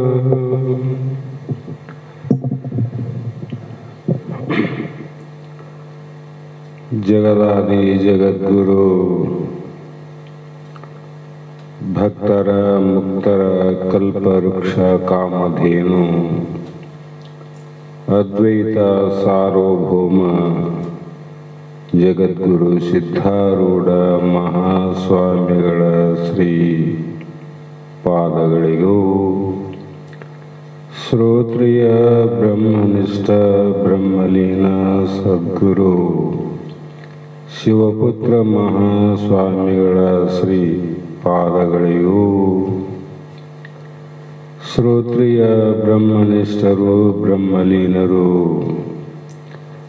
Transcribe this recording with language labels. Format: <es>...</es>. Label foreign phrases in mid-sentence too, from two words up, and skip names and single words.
<kn>ಜಗದಾದಿ ಜಗದ್ಗುರು ಭಕ್ತರ ಮುಕ್ತರ ಕಲ್ಪವೃಕ್ಷ ಕಾಮಧೇನು ಅದ್ವೈತ ಸಾರ್ವಭೌಮ जगद्गुरु ಸಿದ್ಧಾರೂಢ ಮಹಾಸ್ವಾಮಿಗಳ ಶ್ರೀ ಪಾದಗಳಿಗೂ ಶ್ರೋತ್ರಿಯ ಬ್ರಹ್ಮನಿಷ್ಠ ಬ್ರಹ್ಮಲೀನ ಸದ್ಗುರು ಶಿವಪುತ್ರ ಮಹಾಸ್ವಾಮಿಗಳ ಶ್ರೀ ಪಾದಗಳಿಗೂ ಶ್ರೋತ್ರಿಯ ಬ್ರಹ್ಮನಿಷ್ಠರು ಬ್ರಹ್ಮಲೀನರು</kn>